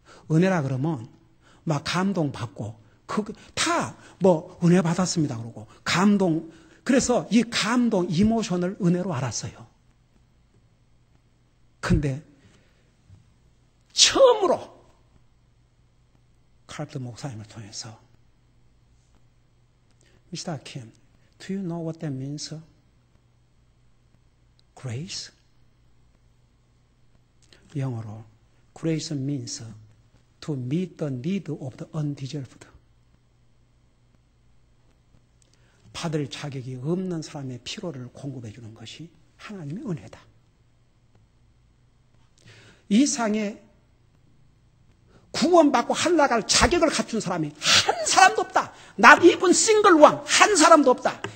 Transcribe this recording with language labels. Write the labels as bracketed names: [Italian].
[Korean] 은혜라 그러면 막 감동받고 다 뭐 은혜 받았습니다 그러고 감동, 그래서 이 감동 이모션을 은혜로 알았어요. 근데 처음으로 칼버드 목사님을 통해서, Mr. [English] Kim, do you know what that means? Grace? [Korean] 영어로 [English] Grace means to meet the need of the undeserved. [Korean] 받을 자격이 없는 사람의 필요를 공급해 주는 것이 하나님의 은혜다. 이 상에 구원받고 하늘나갈 자격을 갖춘 사람이 한 사람도 없다. [English] Not even single one. [Korean] 한 사람도 없다.